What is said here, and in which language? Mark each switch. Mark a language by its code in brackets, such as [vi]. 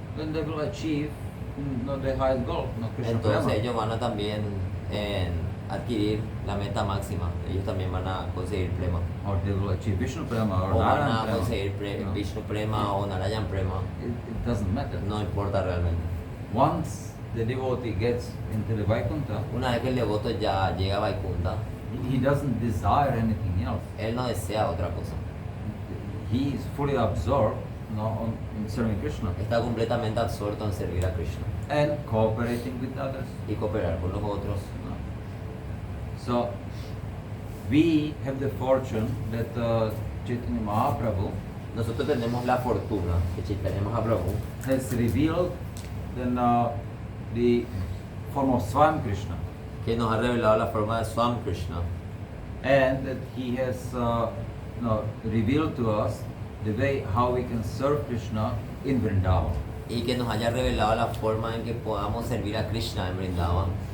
[en] then they will achieve, the highest goal, Krishna [es] entonces [en] Prema. [es] ellos van a también adquirir la meta máxima. Ellos también van a conseguir prema. [en] Or they will achieve Vishnu Prema or [es] O van [en] Prema. [es] conseguir No. Vishnu prema o Narayan prema. [en] It doesn't matter. [es] No importa realmente. [en] Once the devotee gets into the Vaikuntha, [es] Una vez que el devoto ya llega a Vaikunta, [en] he doesn't desire anything else. [es] él no desea otra cosa. [en] He is fully absorbed in serving Krishna [es] Está completamente absorto en servir a Krishna [en] and cooperating with others. [es] y cooperar con los otros. [en] So we have the fortune that Chaitanya Mahaprabhu [es] Nosotros tenemos la fortuna que Chaitanya Mahaprabhu [en] has revealed the form of Swam Krishna, [es] que nos ha revelado la forma de Swam Krishna [en] and that he has revealed to us the way how we can serve Krishna in Vrindavan. [es] y que nos haya revelado la forma en que podamos servir a Krishna en Vrindavan.